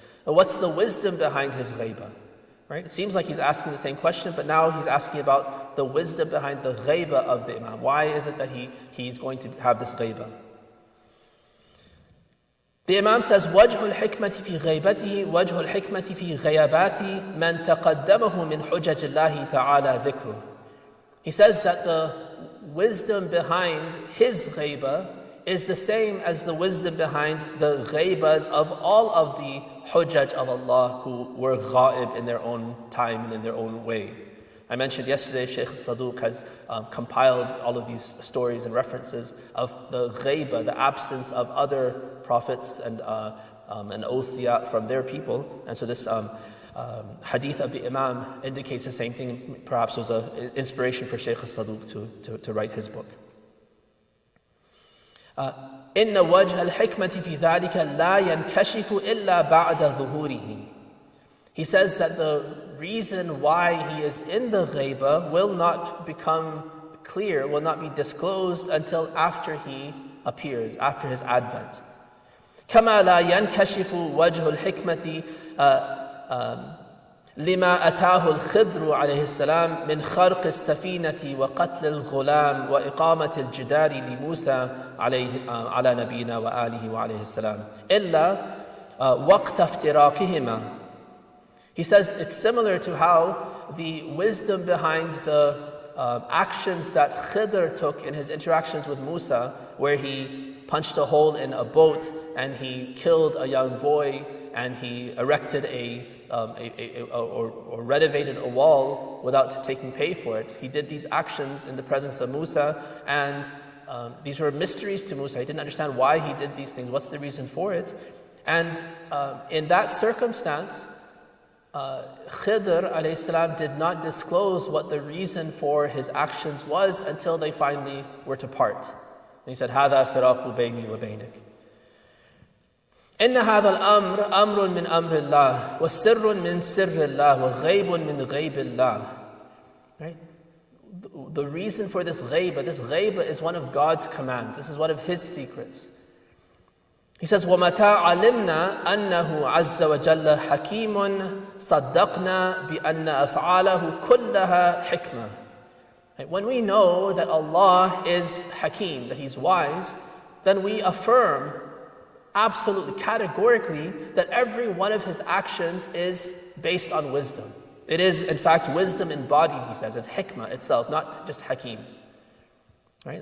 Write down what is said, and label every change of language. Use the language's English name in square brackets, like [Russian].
[English] What's the wisdom behind his ghaibah? Right? It seems like he's asking the same question, but now he's asking about the wisdom behind the ghaibah of the Imam. Why is it that he's going to have this ghaibah? The Imam says, [Arabic] وَجْهُ الْحِكْمَةِ فِي غَيْبَتِهِ وَجْهُ الْحِكْمَةِ فِي غَيَابَاتِ مَنْ تَقَدَّمَهُ مِنْ حُجَجِ اللَّهِ تَعَالَى ذِكْرُهُ. [English] He says that the wisdom behind his ghaibah is the same as the wisdom behind the ghaibahs of all of the hujjaj of Allah who were ghaib in their own time and in their own way. I mentioned yesterday, Sheikh Saduq has compiled all of these stories and references of the ghaibah, the absence of other prophets and awsiya from their people. And so this hadith of the Imam indicates the same thing. Perhaps was an inspiration for Sheikh Saduq to write his book. [Arabic] إِنَّ وَجْهَ الْحِكْمَةِ فِي ذَلِكَ لَا يَنْكَشِفُ إِلَّا بَعْدَ ظُهُورِهِ. [English] He says that the reason why he is in the ghaibah will not become clear, will not be disclosed until after he appears, after his advent. [Arabic] كَمَا لَا يَنْكَشِفُ وَجْهُ الْحِكْمَةِ لما أتاه الخضر عليه السلام من خرق السفينة وقتل الغلام وإقامة الجدار لموسى على نبينا وآله وعليه السلام إلا وقت افتراقهما. [English] He says it's similar to how the wisdom behind the actions that Khidr took in his interactions with Musa, where he punched a hole in a boat and he killed a young boy and he erected or renovated a wall without taking pay for it. He did these actions in the presence of Musa, and these were mysteries to Musa. He didn't understand why he did these things. What's the reason for it? And in that circumstance, Khidr alayhi salam did not disclose what the reason for his actions was until they finally were to part. And he said, [Arabic] هَذَا فِرَاقُ بَيْنِي وَبَيْنِكَ. إن هذا الأمر أمر من أمر الله وسر من سر الله وغيب من غيب الله. [English] Right? The reason for this ghaibah is one of God's commands. This is one of His secrets. He says, [Arabic] وَمَتَى عَلِمْنَا أَنَّهُ عَزَّ وَجَلَّ حَكِيمٌ صَدَّقْنَا بِأَنَّ أَفْعَالَهُ كُلَّهَا حِكْمَةٌ. [English] When we know that Allah is Hakim, that He's wise, then we affirm absolutely, categorically, that every one of his actions is based on wisdom. It is, in fact, wisdom embodied, he says. It's hikmah itself, not just hakim. Right?